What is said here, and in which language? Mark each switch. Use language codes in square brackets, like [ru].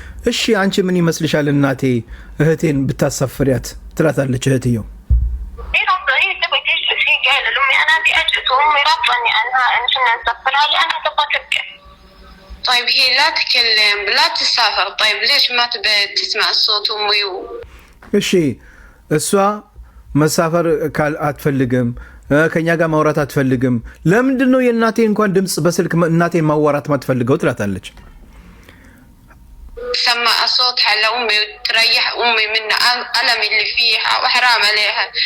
[am] እሺ አንቺ ምን ይመስልሻል እናቴ እህቴን ብታሳፍሪያት ትላታለች እህትየው። [ar] هي رافضة هي تبغى تجلس هي قايلة لأمي أنا أبي أجلس وأمي رافضة إني أنا إحنا نسافرها لأنها تبغى تبكي. طيب هي لا تكلم لا تسافر. طيب ليش ما تبي تسمع صوت أمي [am] እሺ እሷ መሳፈር አትፈልግም፣ ከኛ ጋር ማውራት አትፈልግም። ለምንድን ነው የእናቴ እንኳን ድምጽ በስልክ እናቴን ማዋራት ማትፈልገው ትላታለች። [ar] سمع صوت على أمي وتريح أمي من ألم اللي فيها وحرام عليها.